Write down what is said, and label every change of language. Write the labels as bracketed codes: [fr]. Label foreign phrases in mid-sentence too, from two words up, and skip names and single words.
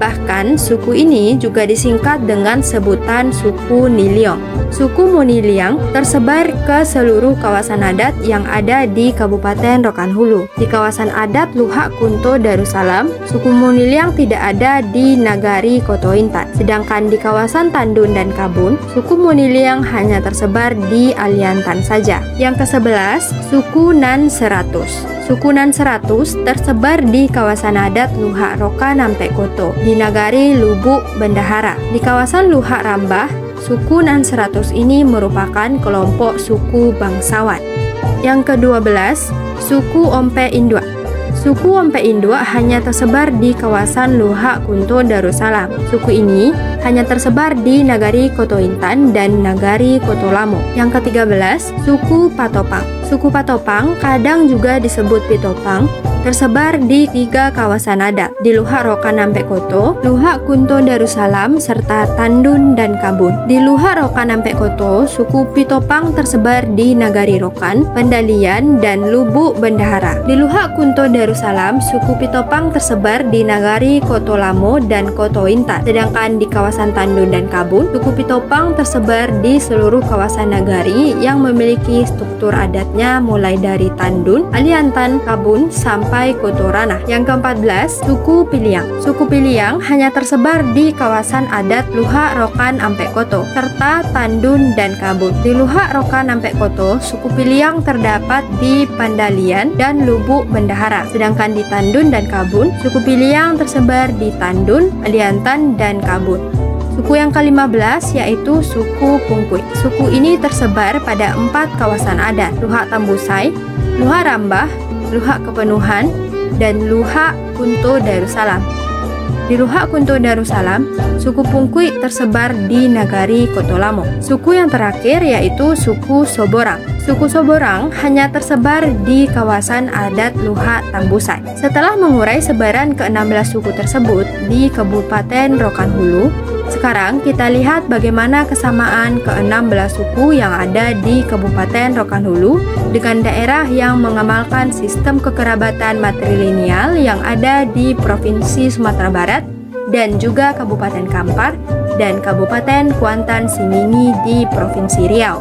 [id] Bahkan suku ini juga disingkat dengan sebutan suku Niliong. Suku Moniliang tersebar ke seluruh kawasan adat yang ada di Kabupaten Rokan Hulu. Di kawasan adat Luhak Kunto Darussalam, suku Moniliang tidak ada di Nagari Koto Intan. Sedangkan di kawasan Tandun dan Kabun, suku Moniliang hanya tersebar di Aliantan saja. Yang ke-11, suku Nan 100. Suku Nan 100 tersebar di kawasan adat Luhak Rokan Ampek Koto, di Nagari Lubuk Bendahara. Di kawasan Luhak Rambah, suku Nan 100 ini merupakan kelompok suku bangsawan. Yang ke-12, suku Ompe Indua. Suku Ompe Indua hanya tersebar di kawasan Luhak Kunto Darussalam. Suku ini hanya tersebar di Nagari Koto Intan dan Nagari Koto Lamo. Yang ke-13, suku Patopang. Suku Patopang kadang juga disebut Pitopang, tersebar di 3 kawasan adat, di Luhak Rokan Ampek Koto, Luhak Kunto Darussalam, serta Tandun dan Kabun. Di Luhak Rokan Ampek Koto, suku Pitopang tersebar di Nagari Rokan, Pendalian, dan Lubuk Bendahara. Di Luhak Kunto Darussalam, suku Pitopang tersebar di Nagari Koto Lamo dan Koto Intan. Sedangkan di kawasan Tandun dan Kabun, suku Pitopang tersebar di seluruh kawasan nagari yang memiliki struktur adatnya mulai dari Tandun, Aliantan, Kabun, sampai Koto Ranah. Yang ke-14, suku Piliang. Suku Piliang hanya tersebar di kawasan adat Luhak Rokan Ampek Koto, serta Tandun dan Kabun. Di Luhak Rokan Ampek Koto, suku Piliang terdapat di Pandalian dan Lubuk Bendahara. Sedangkan di Tandun dan Kabun, suku Piliang tersebar di Tandun, Aliantan, dan Kabun. Suku yang ke-15 yaitu suku Pungkuit. Suku ini tersebar pada 4 kawasan adat, Luhak Tambusai, Luhak Rambah, Luhak Kepenuhan, dan Luhak Kunto Darussalam. Di Luhak Kunto Darussalam, suku Pungkuit tersebar di Nagari Koto Lamo. Suku yang terakhir yaitu suku Soborang. Suku Soborang hanya tersebar di kawasan adat Luhak Tambusai. Setelah mengurai sebaran ke-16 suku tersebut di Kabupaten Rokan Hulu, sekarang kita lihat bagaimana kesamaan ke-16 suku yang ada di Kabupaten Rokan Hulu dengan daerah yang mengamalkan sistem kekerabatan matrilineal yang ada di Provinsi Sumatera Barat dan juga Kabupaten Kampar dan Kabupaten Kuantan Simingi di Provinsi Riau.